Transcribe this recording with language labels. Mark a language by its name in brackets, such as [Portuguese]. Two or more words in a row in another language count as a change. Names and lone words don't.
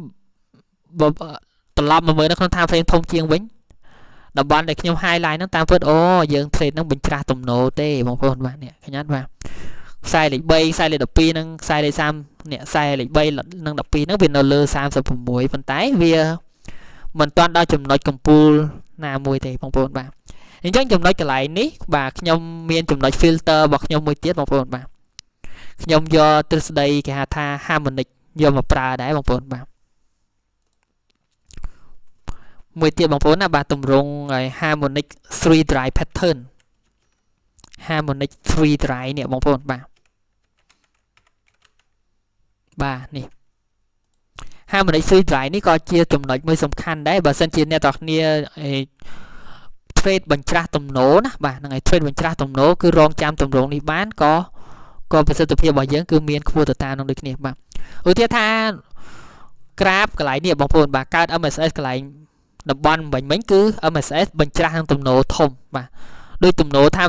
[Khmer] ត្រឡប់មកមើលនៅក្នុង [English] time frame [Khmer] ធំជាងវិញតំបន់ដែលខ្ញុំ highlight ហ្នឹងតាមពិតអូយើង trade ហ្នឹងបញ្ច្រាស់ទំនោរទេបងប្អូនបាទនេះឃើញអត់បាទខ្សែលេខ3ខ្សែលេខ12និងខ្សែលេខ30នេះខ្សែលេខ3និង12ហ្នឹងវានៅលើ36ប៉ុន្តែវាមិនទាន់ដល់ចំណុចកំពូលណាមួយទេបងប្អូនបាទអញ្ចឹងចំណុចកន្លែងនេះបាទខ្ញុំមានចំណុច filter របស់ខ្ញុំមួយទៀតបងប្អូនបាទខ្ញុំយកទ្រឹស្ដីគេហៅថា harmonic យកមកប្រើដែរបងប្អូនបាទ មួយទៀតបងប្អូនណាបាទទម្រង់ [English] harmonic 3 drive pattern harmonic 3 drive [Khmer] នេះបងប្អូនបាទនេះ [English] harmonic 3 drive [Khmer] នេះក៏ជាចំណុចមួយសំខាន់ដែរបើសិនជាអ្នកទាំងគ្នាtrade បញ្ច្រាស់ទំនោរណាបាទហ្នឹងហើយ trade បញ្ច្រាស់ទំនោរគឺរងចាំទម្រង់នេះបានក៏ ប្រសិទ្ធភាពរបស់យើងគឺមានខ្ពស់ទៅតាមនឹងដូចគ្នាបាទឧទាហរណ៍ថាក្រាបកន្លែងនេះបងប្អូនបាទកើត MSS កន្លែងតំបន់មិញគឺ MSS បញ្ច្រាស់នឹងទំនោរធំបាទដោយទំនោរ time